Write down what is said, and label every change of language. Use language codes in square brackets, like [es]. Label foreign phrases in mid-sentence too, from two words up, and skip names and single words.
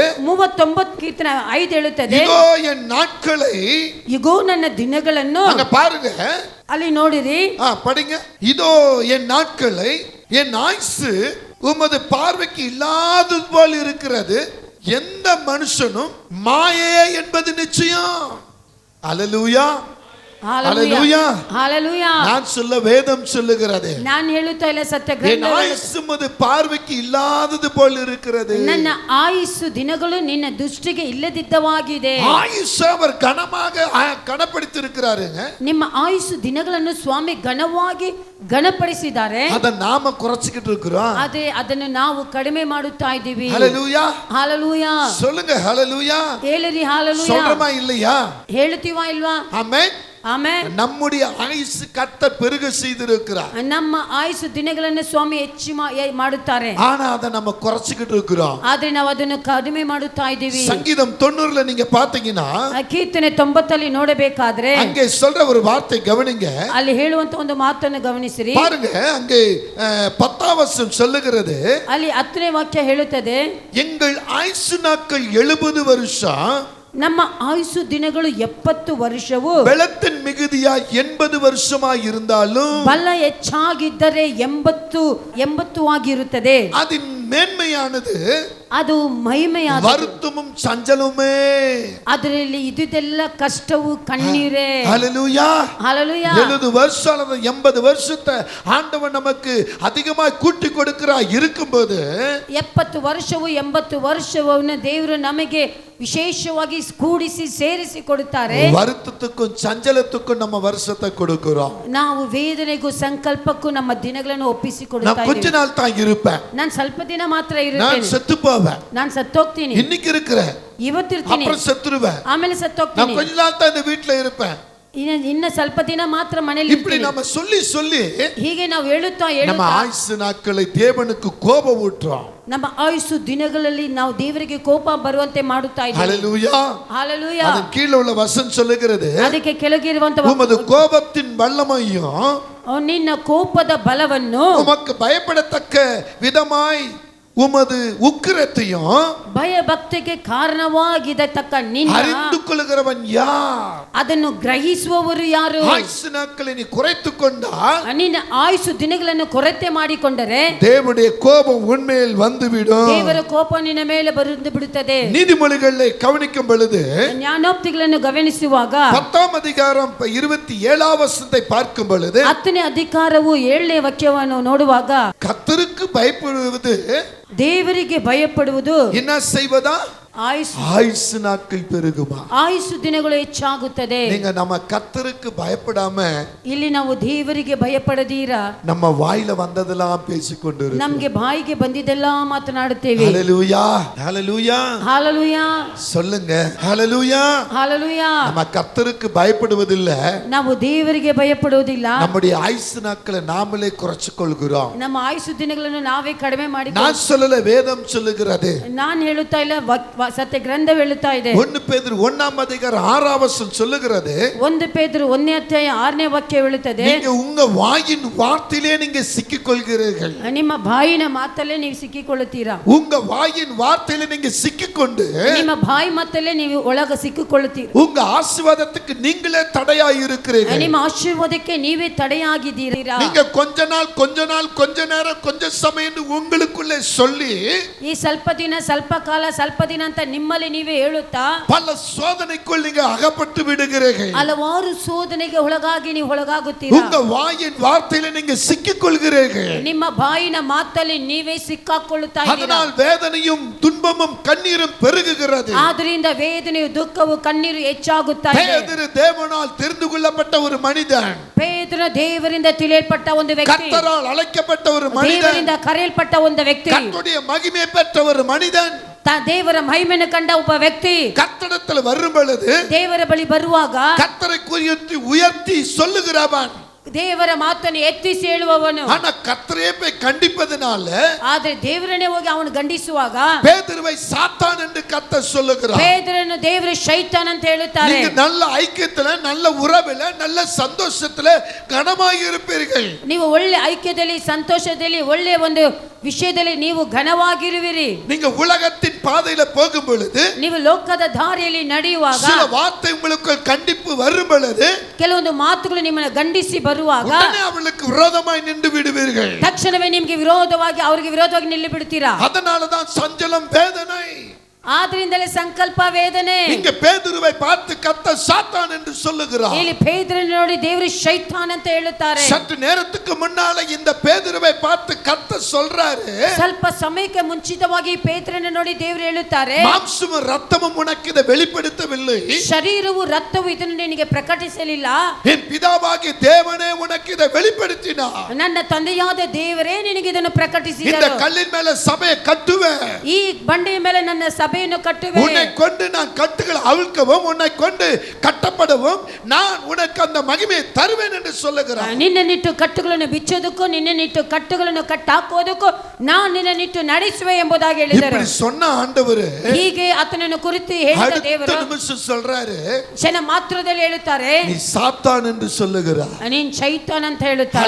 [kn] 39 ಕೀರ್ತನೆ 5 ಹೇಳುತ್ತದೆ, [ta] இதோ என் நாட்களை, [kn] ಇಗೋ ನನ್ನ ದಿನಗಳನ್ನು, [ta] அங்க பாருங்க, [kn] ಅಲ್ಲಿ ನೋಡಿರಿ, [ta] படிங்க, இதோ என் நாட்களை, என் ஆயுசு உமது பார்வைக்கு இல்லாதது போல் இருக்கிறது, எந்த மனுஷனும் மாயே என்பது நிச்சயம். அல்லேலூயா, அல்லேலூயா, ஹல்லேலூயா. நான் சொல்ல வேதம் சொல்லுகிறது, [kn] ನಾನು ಹೇಳುತ್ತಾ ಇಲ್ಲ, ಸತ್ಯ [ta] என் [kn] ಗ್ರಂಥ [ta] ஆயுசு உமது பார்வைக்கு இல்லாதது போல் இருக்கிறது. [kn] ನನ್ನ ಆಯುಸ್ಸು ದಿನಗಳು ನಿನ್ನ ದೃಷ್ಟಿಗೆ ಇಲ್ಲದಿದ್ದವಾಗಿದೆ. [ta] ஆயுசு அவர் கனமாக கனப்படுத்தியிருக்கிறாருங்க. [kn] ನಿಮ್ಮ ಆಯುಸ್ಸು ದಿನಗಳನ್ನು ಸ್ವಾಮಿ ಘನವಾಗಿ ಘನಪಡಿಸಿದ್ದಾರೆ. [ta] அத நாம குறைச்சிக்கிட்டு இருக்கிறோம். [kn] ಅದೇ ಅದನ್ನು ನಾವು ಕಡಿಮೆ ಮಾಡುತ್ತಾ ಇದ್ದೀವಿ. [ta] ஹல்லேலூயா, [kn] ஹல்லேலೂಯಾ. [ta] சொல்லுங்க ஹல்லேலூயா. [kn] ಹೇಳಿರಿ ஹல்லேலூயா. [ta] சொல்றமா இல்லையா? [kn] ಹೇಳುತ್ತೀವಾ ಇಲ್ವಾ? [ta] ஆமென். [kn] ಆಮೆನ್. [ta] நம்முடைய ஆயுசு கர்த்தர் பெருக செய்திருக்கிறார். [kn] ನಮ್ಮ ಆಯುಸ್ಸು ದಿನಗಳನ್ನು ಸ್ವಾಮಿ ಹೆಚ್ಚು ಮಾಡುತ್ತಾರೆ. [ta] ஆனா அத நம்ம குறைச்சிக்கிட்டு இருக்கிறோம். [kn] ಆದ್ರೆ ನಾವು ಅದನ್ನು ಕಡಿಮೆ ಮಾಡುತ್ತಾ ಇದ್ದೀವಿ. [ta] சங்கீதம் 90ல நீங்க பாத்தீங்கன்னா [kn] ಕೀರ್ತನೆ 90ಲ್ಲಿ ನೋಡಬೇಕಾದ್ರೆ [ta] அங்கே சொல்ற ஒரு வார்த்தை கவனிங்க. [kn] ಅಲ್ಲಿ ಹೇಳುವಂತ ಒಂದು ಮಾತನ್ನು ಗಮನಿಸಿರಿ. [ta] பாருங்க, அங்கே 10ஆம் வசனம் சொல்லுகிறது, [kn] ಅಲ್ಲಿ 10ನೇ ವಾಕ್ಯ ಹೇಳುತ್ತದೆ, [ta] எங்கள் ஆயுசு நாட்கள் 70 வருஷம், [kn] ನಮ್ಮ ಆಯುಸ್ಸು ದಿನಗಳು 70 ವರ್ಷವು, [ta] பெலத்தின் மிகுதியா 80 வருஷமாய் இருந்தாலும் [kn] ಬಲ ಹೆಚ್ಚಾಗಿದ್ದರೆ 80 ಆಗಿರುತ್ತದೆ. [ta] அதின் மேன்மையானது [kn] ಅದು ಮಹಿಮೆಯಾದ, [ta] வருத்தமும் சஞ்சலமே. [kn] ಅದರಲ್ಲಿ ಇದುದೆಲ್ಲ ಕಷ್ಟವು ಕಣ್ಣೀರೇ. [ta] ஹல்லேலூயா, ஹல்லேலூயா. 70 வருஷம் அல்லது 80 வருஷத்தை ஆண்டவன் நமக்கு அதிகமாய் கூட்டி கொடுக்கிறார். இருக்கும்போது [kn] 70 ವರ್ಷವು 80 ವರ್ಷವನ್ನು ದೇವರು ನಮಗೆ ವಿಶೇಷವಾಗಿ ಕೂಡಿಸಿ ಸೇರಿಸಿ ಕೊಡುತ್ತಾರೆ. [ta] வருத்தத்துக்கும் சஞ்சலத்துக்கும் நம்ம வருஷத்தை கொடுக்கிறோம். [kn] ನಾವು ವೇದನೆಗೂ ಸಂಕಲ್ಪಕ್ಕೂ ನಮ್ಮ ದಿನಗಳನ್ನು ಒಪ್ಪಿಸಿ [ta] நான் [kn] ಕೊಡುತ್ತಾ [ta] கொஞ்ச [kn] ಇದ್ದೀವಿ. [ta] நாள் தான் இருப்பேன், [kn] ನಾನು ಸ್ವಲ್ಪ ದಿನ ಮಾತ್ರ [ta] நான் [kn] ಇರುತ್ತೇನೆ, [ta] செத்து போவேன், [kn] ನಾನು ಸತ್ತೋಗ್ತೀನಿ, [ta] இன்னைக்கு இருக்கிறேன், [kn] ಇವತ್ತಿರ್ತೀನಿ, [ta] அப்புறம் செத்துருவேன், [kn] ಆಮೇಲೆ [ta] நான் [kn] ಸತ್ತೋಗ್ತೀನಿ, [ta] கொஞ்ச நாள் தான் இந்த வீட்டுல இருப்பேன். [kn] ಇನ್ನ ಸ್ವಲ್ಪ ದಿನ ಮಾತ್ರ ಮನೆಯಲ್ಲಿ [ta] இப்படி [kn] ಇರ್ತೀನಿ. [ta] நம்ம சொல்லி சொல்லி [kn] ಹೀಗೆ ನಾವು ಹೇಳುತ್ತಾ [ta] நம்ம [kn] ಹೇಳುತ್ತಾ [ta] ஆயுசு நாட்களை தேவனுக்கு கோபம் ஊற்றுறோம். [kn] ನಮ್ಮ ಆಯುಸ್ಸು ದಿನಗಳಲ್ಲಿ ನಾವು ದೇವರಿಗೆ ಕೋಪ ಬರುವಂತೆ ಮಾಡುತ್ತಾ ಇದ್ದೀವಿ. [ta] ஹல்லேலூயா, [kn] ஹல்லேலೂಯಾ. [ta] அதன் கீழ உள்ள வசனம் சொல்லுகிறது, [kn] ಅದಕ್ಕೆ ಕೆಳಗಿರುವಂತ [ta] உமது கோபத்தின் வல்லமையும் [kn] ನಿನ್ನ ಕೋಪದ ಬಲವನ್ನು, [ta] உமக்கு பயப்படத்தக்க விதமாய் உமது உக்கிரத்தையும் [kn] ಭಯ ಭಕ್ತಿಗೆ ಕಾರಣವಾಗಿದತಕ್ಕ ನಿನ್ನ [ta] அறிந்து கொள்கிறவன் யார்? [kn] ಅದನ್ನು ಗ್ರಹಿಸುವವರು ಯಾರು? [ta] ஆயுசு நாட்களை நீ குறைத்துக் கொண்டால் [kn] ನಿನ್ನ ಆಯುಸ್ಸು ದಿನಗಳನ್ನು ಕೊರತೆ ಮಾಡಿಕೊಂಡರೆ [ta] தேவனுடைய கோபம் உன்மேல் வந்துவிடும். [kn] ದೇವರ ಕೋಪ ನಿನ್ನ ಮೇಲೆ ಬಂದು ಬಿಡುತ್ತದೆ. [ta] நீதிமொழிகளை கவனிக்கும் பொழுது [kn] ಜ್ಞಾನೋಕ್ತಿಗಳನ್ನು ಗಮನಿಸುವಾಗ [ta] 10ஆம் அதிகாரம் 27ஆம் வசனத்தை பார்க்கும் பொழுது [kn] 10ನೇ ಅಧಿಕಾರವು 7ನೇ ವಾಕ್ಯವನ್ನು ನೋಡುವಾಗ [ta] கர்த்தருக்கு பயப்படுவது [kn] ದೇವರಿಗೆ ಭಯಪಡುವುದು [ta] என்ன செய்வதா? ஆயுசு நாட்கள் பெருகுமா? [kn] ಆಯುಸ್ಸು ದಿನಗಳು ಹೆಚ್ಚಾಗುತ್ತದೆ. [ta] நீங்க நம்ம கர்த்தருக்கு பயப்படாம [kn] ಇಲ್ಲಿ ನಾವು ದೇವರಿಗೆ ಭಯಪಡದೀರಾ [ta] நம்ம வாயில வந்ததெல்லாம் பேசிக்கொண்டு இருக்கோம். [kn] ನಮ್ಗೆ ಬಾಯಿಗೆ ಬಂದಿದ್ದೆಲ್ಲ ಮಾತನಾಡುತ್ತೇವೆ. [ta] ஹalleluya ஹalleluya [kn] ಹಾಲೆಲೂಯಾ [ta] சொல்லுங்க ஹalleluya. [kn] ಹಾಲೆಲೂಯಾ. [ta] நம்ம கர்த்தருக்கு பயப்படுவதில்லை, [kn] ನಾವು ದೇವರಿಗೆ ಭಯಪಡುವುದಿಲ್ಲ. [ta] நம்முடைய ஆயுசு நாட்களை நாமளே குறைச்சு கொள்கிறோம். [kn] ನಮ್ಮ ಆಯುಸ್ಸು ದಿನಗಳನ್ನು ನಾವೇ ಕಡಿಮೆ ಮಾಡಿ. [ta] நான் சொல்லல, வேதம் சொல்லுகிறது. [kn] ನಾನು ಹೇಳುತ್ತಾ ಇಲ್ಲ, ಸತ್ಯ ಗ್ರಂಥ ಹೇಳುತ್ತಾ ಇದೆ. [ta] 1 பேதுரு 1:6 சொல்லுகிறது. [kn] 1 ಪೇತ್ರ 1ನೇ ಅಧ್ಯಾಯ 6ನೇ ವಾಕ್ಯ ಹೇಳುತ್ತದೆ, [ta] நீங்க உங்க வாயின் வார்த்தையிலே நீங்க சிக்கிக்கொள்கிறீர்கள். [kn] ನಿಮ್ಮ ಬಾಯಿನ ಮಾತಲ್ಲೇ ನೀವು ಸಿಕ್ಕಿಕೊಳ್ಳುತ್ತೀರಾ. [ta] உங்க வாயின் வார்த்தையிலே நீங்க சிக்கிக்கொண்டு [kn] ನಿಮ್ಮ ಬಾಯಿ ಮಾತಲ್ಲೇ ನೀವು ಒಳಗ ಸಿಕ್ಕಿಕೊಳ್ಳುತ್ತೀರಾ. [ta] உங்க ஆசீர்வாதத்துக்கு நீங்களே தடையாய் இருக்கிறீர்கள். [kn] ನಿಮ್ಮ ಆಶೀರ್ವಾದಕ್ಕೆ ನೀವೇ ತಡೆಯಾಗಿದ್ದೀರಾ. [ta] நீங்க கொஞ்ச நாள் கொஞ்ச நேரம் கொஞ்ச சமயம் உங்களுக்குள்ளே சொல்லி [kn] ಈ ಸ್ವಲ್ಪ ದಿನ ಸ್ವಲ್ಪ ಕಾಲ ಸ್ವಲ್ಪ ದಿನ ಅಂತ ನಿಮ್ಮಲ್ಲಿ ನೀವೇ ಹೇಳುತ್ತಾ [ta] பல சோதனைக்குள் நீங்க அகப்பட்டு விடுகிறீர்கள். [kn] ಹಲವಾರು ಶೋಧನೆಗೆ ಒಳಗಾಗಿ ನೀವು ಒಳಗಾಗುತ್ತೀರಾ. [ta] உங்க வாயின் வார்த்தையிலே நீங்க சிக்கிக்கொள்கிறீர்கள். [kn] ನಿಮ್ಮ ಬಾಯಿನ ಮಾತಲ್ಲಿ ನೀವೇ ಸಿಕ್ಕಾಕೊಳ್ಳುತ್ತಾ ಇದ್ದೀರಾ. [ta] அதனால் வேதனையும் துன்பமும் கண்ணீரும் பெருகுகிறது. [kn] ಆದ್ದರಿಂದ ವೇದನೆಯು ದುಃಖವು ಕಣ್ಣೀರು ಹೆಚ್ಚಾಗುತ್ತಾ ಇದೆ. [ta] பேதுரு தேவனால் தெரிந்து கொள்ளப்பட்ட ஒரு மனிதன், [kn] ಪೇತ್ರನು ದೇವರಿಂದ ತಿಳಿಯಲ್ಪಟ್ಟ ಒಂದು ವ್ಯಕ್ತಿ, [ta] கர்த்தரால் அழைக்கப்பட்ட ஒரு மனிதன், [kn] ದೇವರಿಂದ ಕರೆಯಲ್ಪಟ್ಟ ಒಂದು ವ್ಯಕ್ತಿ, [ta] கர்த்தருடைய மகிமை பெற்ற ஒரு மனிதன், [kn] ದೇವರ ಮಹಿಮೆಯನ್ನು ಕಂಡ ಒಬ್ಬ ವ್ಯಕ್ತಿ [ta] கர்த்தரிடத்தில் வரும் பொழுது [kn] ದೇವರ ಬಳಿ ಬರುವಾಗ [ta] கர்த்தரை குறித்து உயர்த்தி சொல்லுகிறவன், [kn] ದೇವರ ಮಾತನ್ನು ಎತ್ತಿಸಿ ಹೇಳುವವನು. [ta] ஆனா கர்த்தரே போய் கண்டிப்பதனால [kn] ಆದ್ರೆ ದೇವರನ್ನೇ ಹೋಗಿ ಅವನು ಗಂಡಿಸುವಾಗ [ta] பேதுருவை சாத்தான் என்று கர்த்தர் சொல்லுகிறார். [kn] ಪೇತ್ರನು ದೇವರ ಶೈತಾನ್ ಅಂತ ಹೇಳುತ್ತಾರೆ. [ta] நீங்க நல்ல ஐக்கியத்துல, நல்ல உறவில, நல்ல சந்தோஷத்துல கனமாய் இருப்பீர்கள். [kn] ನೀವು ಒಳ್ಳೆ ಐಕ್ಯದಲ್ಲಿ, ಸಂತೋಷದಲ್ಲಿ, ಒಳ್ಳೆ ಒಂದು ವಿಷಯದಲ್ಲಿ ನೀವು ಘನವಾಗಿರುವಿರಿ. [ta] நீங்க உலகத்தின் பாதையில போகும் பொழுது, [kn] ನೀವು ಲೋಕದ ದಾರಿಯಲ್ಲಿ ನಡೆಯುವಾಗ, [ta] சில வார்த்தை உங்களுக்கு கண்டிப்பு வரும் பொழுது, [kn] ಕೆಲವೊಂದು ಮಾತುಗಳು ನಿಮ್ಮನ್ನು ಗಂಡಿಸಿ ಬರುವಾಗ [ta] உடனே அவளுக்கு விரோதமாய் நின்று விடுவீர்கள். [kn] ತಕ್ಷಣವೇ ನಿಮಗೆ ವಿರೋಧವಾಗಿ, ಅವರಿಗೆ ವಿರೋಧವಾಗಿ ನಿಲ್ಲಿ ಬಿಡ್ತೀರಾ. [ta] அதனாலதான் சஞ்சலம், வேதனை. [kn] ಆದ್ರಿಂದಲೇ ಸಂಕಲ್ಪ, ವೇದನೆ. [ta] இங்க பேதுருவை பார்த்து கர்த்தர் சாத்தான் என்று சொல்லுகிறார். [kn] ಇಲ್ಲಿ ಪೇತ್ರನನ್ನು ನೋಡಿ ದೇವರು ಶೈತಾನ್ ಅಂತ ಹೇಳುತ್ತಾರೆ. [ta] சற்று நேரத்துக்கு முன்னால இந்த பேதுருவை பார்த்து கர்த்தர் சொல்றாரு, [kn] ಸ್ವಲ್ಪ ಸಮಯಕ್ಕೆ ಮುಂಚಿತವಾಗಿ ಪೇತ್ರನನ್ನು ನೋಡಿ ದೇವರು ಹೇಳುತ್ತಾರೆ, [ta] மாம்சமும் ரத்தமும் உனக்கு இதை வெளிப்படுத்தவில்லை, [kn] ಶರೀರವು ರಕ್ತವು ಇದನ್ನು ನಿನಗೆ ಪ್ರಕಟಿಸಲಿಲ್ಲ, [ta] என் பிதாவாகிய தேவனே உனக்கு இதை வெளிப்படுத்தினார். [kn] ನನ್ನ ತಂದೆಯಾದ ದೇವರೇ ನಿನಗೆ ಇದನ್ನು [ta] இந்த [kn] ಪ್ರಕಟಿಸಿದರು. [ta] கல்லின் மேல சபையை கட்டுவேன், [kn] ಈ ಬಂಡೆಯ ಮೇಲೆ ನನ್ನ ಸಭೆಯನ್ನು ಕಟ್ಟುವೆ, [ta] உன்னை கொண்டு நான் கட்டுகளை அவிழ்க்கவும், உன்னை கொண்டு கட்டப்படவும் நான் உனக்கு அந்த மகிமையை தருவேன் என்று சொல்லுகிறார். [kn] ನಿನ್ನನ್ನಿಟ್ಟು ಕಟ್ಟುಗಳನ್ನು ಬಿಚ್ಚೋದಕ್ಕೂ, ನಿನ್ನನ್ನಿಟ್ಟು ಕಟ್ಟುಗಳನ್ನು ಕಟ್ಟಾಕುವುದಕ್ಕೂ ನಾನು ನಿನ್ನನ್ನಿಟ್ಟು ನಡೆಸುವೆ ಎಂಬುದಾಗಿ ಹೇಳಿದರು. [ta] இப்படி சொன்ன ஆண்டவர் [kn] ಹೀಗೆ ಆತನನ್ನು ಕುರಿತು ಹೇಳಿದ [ta] அடுத்த [kn] ದೇವರು [ta] நிமிஷம் சொல்றாரு, [kn] ಕ್ಷಣ ಮಾತ್ರದಲ್ಲಿ ಹೇಳುತ್ತಾರೆ, [ta] நீ சாத்தான் என்று சொல்லுகிறார். [kn] ನೀನ್ ಶೈತಾನ್ ಅಂತ ಹೇಳುತ್ತಾರೆ.